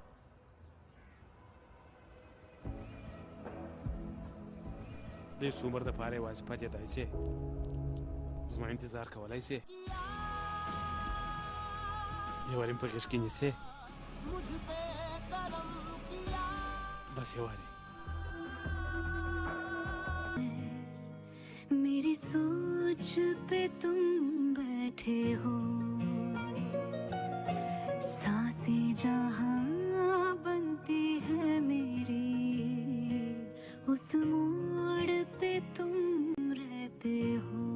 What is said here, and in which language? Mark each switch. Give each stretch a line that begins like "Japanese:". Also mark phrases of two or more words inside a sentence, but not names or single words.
Pashto: د یو څو عمر دپاره یوازې پاتېدای سې. زما انتظار کولی سې. یو وارې م په غېږ کې نیسې. بس یو وارې.
Hindi: मेरी सोच पे तुम बैठे हो, सांसें जहां बनती है मेरी, उस मोड़ पे तुम रहते हो.